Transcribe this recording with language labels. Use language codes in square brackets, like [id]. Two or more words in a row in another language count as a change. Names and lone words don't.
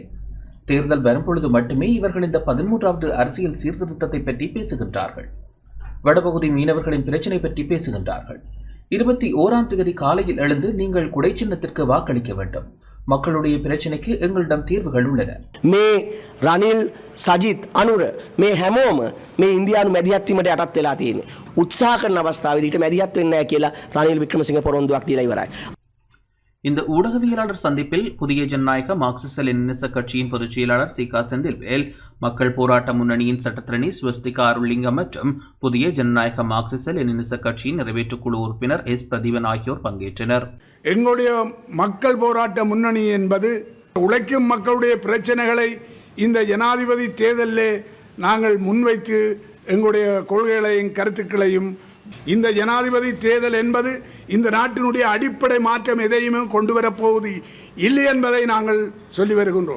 [ta] தேர்தல் வரும்பொழுது மட்டுமே இவர்கள் இந்த 13வது அரசியல் சீர்திருத்தத்தை பற்றி பேசுகின்றார்கள். வடபகுதி மீனவர்களின் பிரச்சினை பற்றி பேசுகின்றார்கள். 21ஆம் தேதி காலையில் எழுந்து நீங்கள் குடை சின்னத்திற்கு வாக்களிக்க வேண்டும். மக்களுடைய பிரச்சனைக்கு எங்களிடம் தீர்வுகள் உள்ளன. [si] මේ රනිල් සජිත් අනුර මේ හැමෝම මේ ඉන්දියානු මැදිහත් වීමට යටත් වෙලා තියෙන්නේ. උත්සාහ කරන අවස්ථාවේදී ඊට මැදිහත් වෙන්නේ නැහැ කියලා රනිල් වික්‍රමසිංහ පොරොන්දුවක් දීලා ඉවරයි. [ta] இந்த ஊடகவியலாளர் சந்திப்பில் புதிய ஜனநாயக மார்க்சிஸ்ட் லெனினிச கட்சியின் பொதுச் செயலாளர் சீகா செந்தில்வேல், மக்கள் போராட்ட முன்னணியின் சட்டத்திரணி ஸ்வஸ்திகா அருள்லிங்கம் மற்றும் புதிய ஜனநாயக மார்க்சிஸ்ட் லெனினிச கட்சியின் நிறைவேற்றுக்குழு உறுப்பினர் எஸ் பிரதீபன் ஆகியோர் பங்கேற்றனர். எங்களுடைய மக்கள் போராட்ட முன்னணி என்பது உழைக்கும் மக்களுடைய பிரச்சனைகளை இந்த ஜனாதிபதி தேர்தலிலே நாங்கள் முன்வைத்து எங்களுடைய கொள்கைகளையும் கருத்துக்களையும், இந்த ஜனாதிபதி தேர்தல் என்பது இந்த நாட்டினுடைய அடிப்படை மாற்றம் எதையுமே கொண்டு வரப்போவது இல்லை என்பதை நாங்கள் சொல்லி வருகின்றோம்.